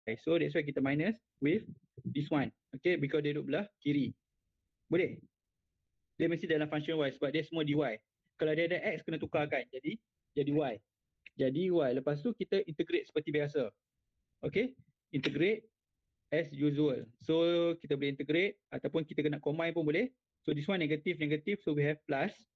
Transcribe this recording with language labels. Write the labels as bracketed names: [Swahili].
[English] So that's why kita minus with this one. [Malay] Okay, because dia duduk belah kiri. Boleh? Dia mesti dalam function y sebab dia semua dy. Kalau dia ada x kena tukarkan jadi y. Jadi y. Lepas tu kita integrate seperti biasa. [English] Okay, integrate as usual. [Malay] So kita boleh integrate ataupun kita kena combine pun boleh. [English] So this one negative, so we have plus.